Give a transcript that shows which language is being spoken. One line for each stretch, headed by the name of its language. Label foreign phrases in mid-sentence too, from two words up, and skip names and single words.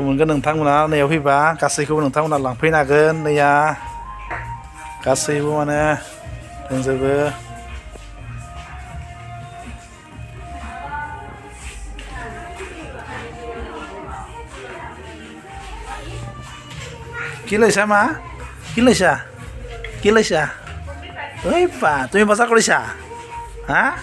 Bodo: मोनगोन नोंथांमोना नैयाव फैबा गासैखौबो नोंथांमोना लांफैनो हागोन नैया गासैबो माने दंजोबो
Assamese: কিলৈছা মা কিলৈছা ঐ পা তুমি বজাৰ কৰিছা হা